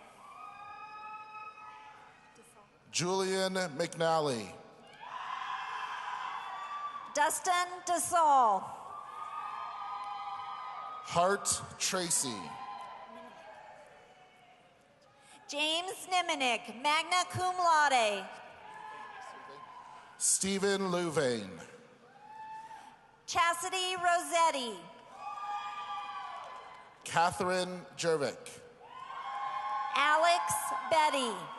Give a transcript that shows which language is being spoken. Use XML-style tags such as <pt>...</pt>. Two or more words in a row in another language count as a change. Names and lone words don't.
<en>Julian McNally. Dustin DeSaul. Hart Tracy. James Nimenick,</en> <la>magna cum laude.</la> <en>Stephen Louvain. Chastity Rossetti. Catherine Jervik. Alex Betty.</en>